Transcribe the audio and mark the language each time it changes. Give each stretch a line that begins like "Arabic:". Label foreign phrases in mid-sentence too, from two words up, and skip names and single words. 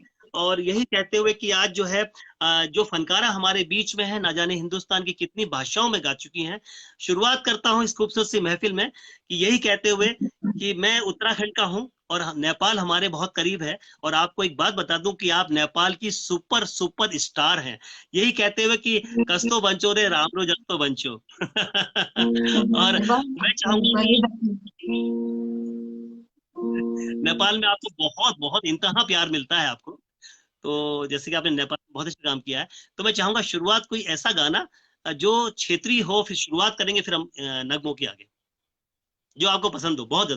Hindi: और यही कहते हुए कि आज जो है जो फनकारा हमारे बीच में है, ना जाने हिंदुस्तान की कितनी भाषाओं में गा चुकी हैं। शुरुआत करता हूँ इस खूबसूरत सी महफिल में कि यही कहते हुए कि मैं उत्तराखंड का हूं और नेपाल हमारे बहुत करीब है। और आपको एक बात बता दूं कि आप नेपाल की सुपर सुपर स्टार हैं। यही कहते हुए कि
Nepali: कस्तो बंचो रे रामरो जस्तो बंचो।
Hindi: और मैं चाहूंगा कि नेपाल में आपको बहुत बहुत इंतहा प्यार मिलता है आपको। तो जैसे कि आपने नेपाल में बहुत अच्छा काम किया है, तो मैं चाहूंगा शुरुआत कोई ऐसा गाना जो क्षेत्रीय हो, फिर शुरुआत करेंगे, फिर हम नगमों के आगे, जो आपको पसंद हो बहुत ज्यादा।